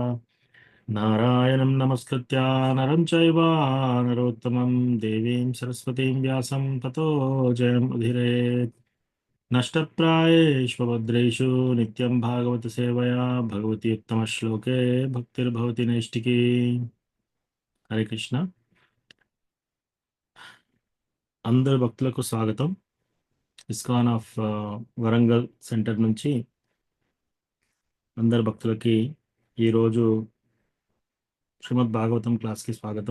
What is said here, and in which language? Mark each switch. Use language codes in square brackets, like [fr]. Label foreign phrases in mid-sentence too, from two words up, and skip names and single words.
[sa] नारायणं नमस्कृत्य नरं चैव नरोत्तमं देवीं सरस्वतीं व्यासं ततो जयमुदीरयेत्। नष्टप्रायेष्वभद्रेषु नित्यं भागवत सेवया भगवती उत्तमश्लोके भक्तिर्भवति नैष्टिकी। [te] హరే కృష్ణ. అందరు భక్తులకు స్వాగతం. ఇస్కాన్ ఆఫ్ వరంగల్ సెంటర్ నుంచి అందరు భక్తులకి ఈరోజు శ్రీమద్ భాగవతం క్లాస్కి స్వాగతం.